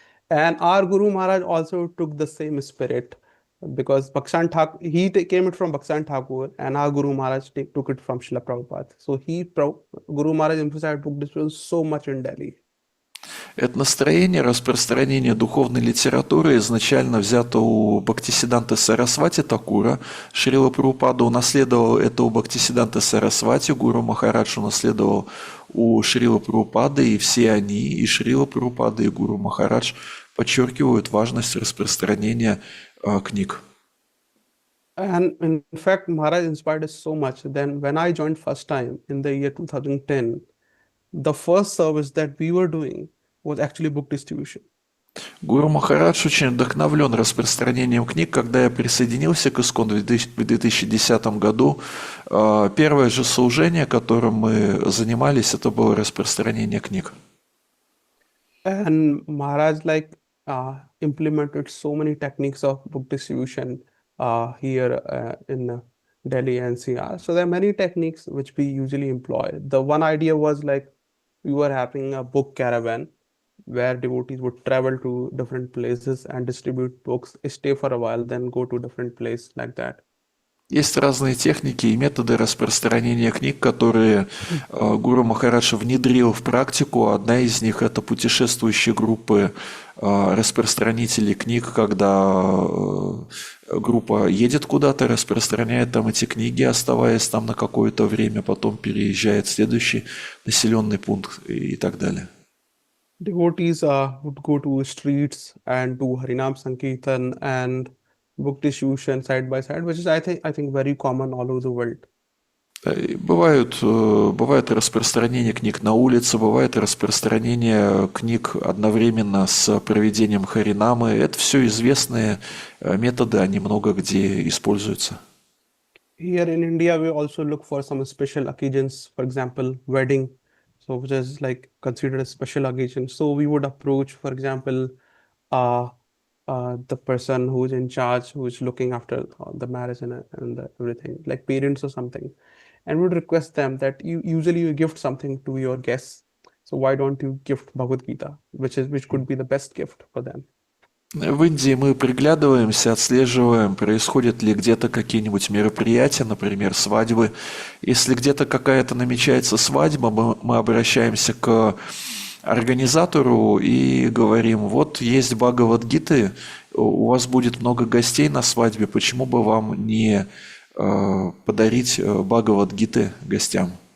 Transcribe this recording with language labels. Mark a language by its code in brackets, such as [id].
[en] And our Guru Maharaj also took the same spirit because Bhakshan Thakur, came it from Bhakshan Thakur, and our Guru Maharaj took it from Srila Prabhupada. So Guru Maharaj emphasized book distribution so much in Delhi. [ru] Это настроение распространения духовной литературы изначально взято у Бхактисиданты Сарасвати Такура. Шрила Прабхупада унаследовал это у Бхактисиданты Сарасвати, Гуру Махарадж унаследовал у Шрила Прабхупады, и все они, и Шрила Прабхупада, и Гуру Махарадж, подчеркивают важность распространения книг. [en] And in fact, Maharaj inspired us so much. Then, when I joined first time in the year 2010, the first service that we were doing was actually book distribution. [ru] Гуру Махарадж очень вдохновлен распространением книг. Когда я присоединился к ИСККОН в 2010 году, первое же служение, которым мы занимались, это было распространение книг. [en] And Maharaj implemented so many techniques of book distribution here in Delhi NCR. So there are many techniques which we usually employ. The one idea was like we were having a book caravan where devotees would travel to different places and distribute books, stay for a while, then go to different place like that. [ru] Есть разные техники и методы распространения книг, которые Гуру Махарадж внедрил в практику. Одна из них – это путешествующие группы распространителей книг, когда группа едет куда-то, распространяет там эти книги, оставаясь там на какое-то время, потом переезжает в следующий населенный пункт и так далее. [en] Devotees would go to streets and do Harinam Sankirtan and book distribution side by side, which is I think very common all over the world. [ru] И бывает распространение книг на улице, бывает распространение книг одновременно с проведением харинамы. Это все известные методы, они много где используются. [en] Here in India, we also look for some special occasions, for example, wedding, so which is like considered a special occasion. So we would approach, for example, uh, the person who's in charge, who's looking after the marriage and everything, like parents or something, and would request them that you gift something to your guests. So why don't you gift Bhagavad Gita, which could be the best gift for them? [ru] В Индии мы приглядываемся, отслеживаем, происходят ли где-то какие-нибудь мероприятия, например, свадьбы. Если где-то какая-то намечается свадьба, мы обращаемся к организатору и говорим: вот есть Бхагавад-гиты, у вас будет много гостей на свадьбе, почему бы вам не подарить Бхагавад-гиты гостям?